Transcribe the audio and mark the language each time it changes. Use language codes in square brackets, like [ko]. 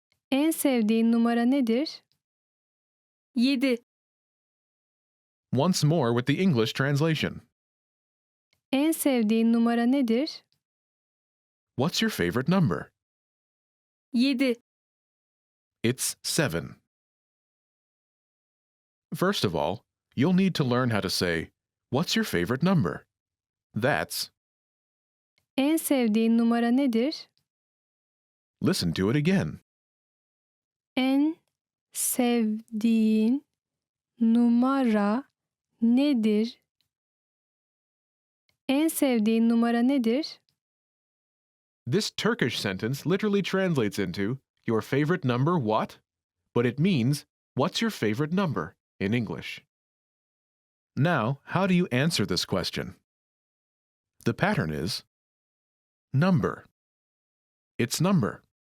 [tr] En sevdiğin numara nedir? 7. [en] Once more with the English translation. [tr] En sevdiğin numara nedir? [en] What's your favorite number? 7. It's 7. First of all, you'll need to learn how to say, "What's your favorite number?" That's, [tr] En sevdiğin numara nedir? [en] listen to it again. [tr] En sevdiğin numara nedir? En sevdiğin numara nedir? [en] This Turkish sentence literally translates into, "Your favorite number what?" But it means, "What's your favorite number?" in English. Now, how do you answer this question? The pattern is number. It's number.